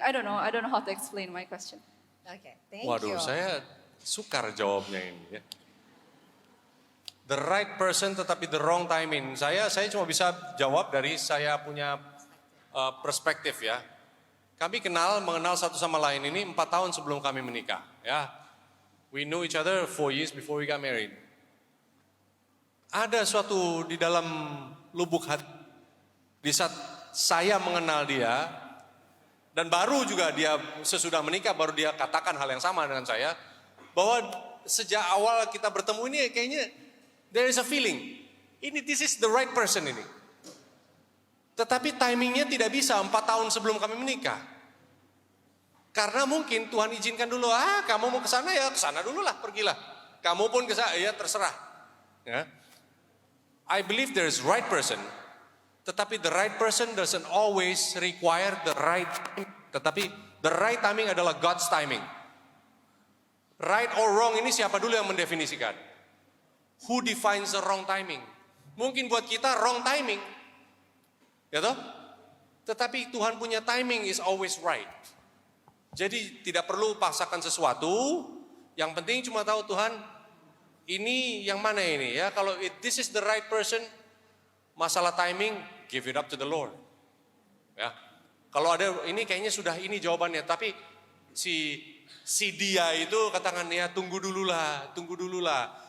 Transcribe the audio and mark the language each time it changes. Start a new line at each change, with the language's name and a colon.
English: I don't know how to explain my question. Oke, thank
Indonesian: Waduh,
English: you.
Indonesian: saya sukar jawabnya ini ya.
English: The right person
Indonesian: tetapi
English: the wrong timing.
Indonesian: Saya cuma bisa jawab dari saya punya perspektif ya. Kami mengenal satu sama lain ini 4 tahun sebelum kami menikah ya.
English: We knew each other 4 years before we got married.
Indonesian: Ada suatu di dalam lubuk hati di saat saya mengenal dia dan baru juga dia sesudah menikah baru dia katakan hal yang sama dengan saya bahwa sejak awal kita bertemu ini kayaknya
English: there is a feeling. This is the right person
Indonesian: ini. Tetapi timingnya tidak bisa 4 tahun sebelum kami menikah. Karena mungkin Tuhan izinkan dulu, kamu mau ke sana ya ke sana dulu lah, pergilah. Kamu pun ke sana ya terserah. Ya.
English: I believe there is right person. Tetapi the right person doesn't always require the right timing. Tetapi the right timing adalah God's timing. Right or wrong
Indonesian: ini siapa dulu yang mendefinisikan?
English: Who defines the wrong timing?
Indonesian: Mungkin buat kita
English: wrong timing.
Indonesian: Ya toh? Tetapi Tuhan punya
English: timing is always right.
Indonesian: Jadi tidak perlu paksakan sesuatu, yang penting cuma tahu Tuhan, ini yang mana ini ya.
English: Kalau this is the right person,
Indonesian: masalah timing,
English: give it up to the Lord.
Indonesian: Ya. Kalau ada ini kayaknya sudah ini jawabannya, tapi si dia itu katakan ya tunggu dulu lah.